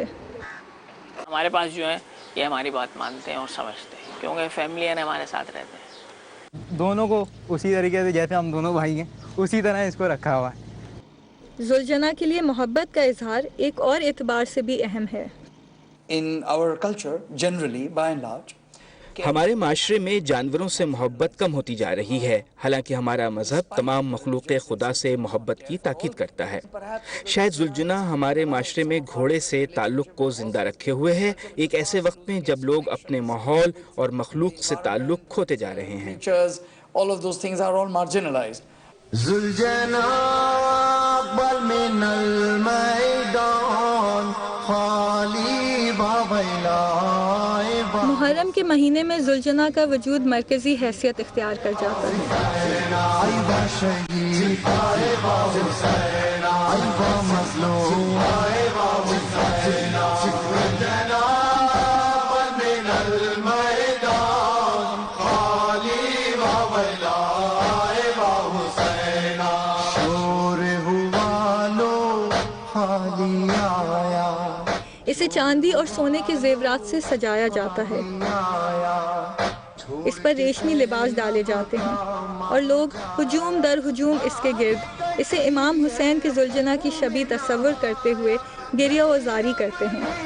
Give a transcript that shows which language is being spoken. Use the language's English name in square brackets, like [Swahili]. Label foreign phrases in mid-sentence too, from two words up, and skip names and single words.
[Urdu] ہمارے پاس جو ہیں یہ ہماری بات مانتے ہیں اور سمجھتے ہیں، کیونکہ فیملی ہے ہمارے ساتھ رہتے ہیں۔ دونوں کو اسی طریقے سے جیسے ہم دونوں بھائی ہیں اسی طرح اس کو رکھا ہوا ہے۔ ذوالجناح کے لیے محبت کا اظہار ایک اور اعتبار سے بھی اہم ہے۔ [English] in our culture, generally, by and large, [Urdu] ہمارے معاشرے میں جانوروں سے محبت کم ہوتی جا رہی ہے، حالانکہ ہمارا مذہب تمام مخلوق خدا سے محبت کی تاکید کرتا ہے۔ شاید ذوالجناح ہمارے معاشرے میں گھوڑے سے تعلق کو زندہ رکھے ہوئے ہے، ایک ایسے وقت میں جب لوگ اپنے ماحول اور مخلوق سے تعلق کھوتے جا رہے ہیں۔ [English] All of those things are all marginalized. [Urdu] ذوالجناح بل من المیدان خالی باویلا۔ محرم کے مہینے میں ذوالجناح کا وجود مرکزی حیثیت اختیار کر جاتا ہے۔ ایوا شہید ایوا حسین ایوا مظلوم ایوا حسین ذوالجناح بل من المیدان خالی باویلا ایوا حسین شور ہوا لو خالی آیا۔ اسے چاندی اور سونے کے زیورات سے سجایا جاتا ہے، اس پر ریشمی لباس ڈالے جاتے ہیں اور لوگ ہجوم در ہجوم اس کے گرد اسے امام حسین کے ذوالجناح کی شبیہ تصور کرتے ہوئے گریہ و زاری کرتے ہیں۔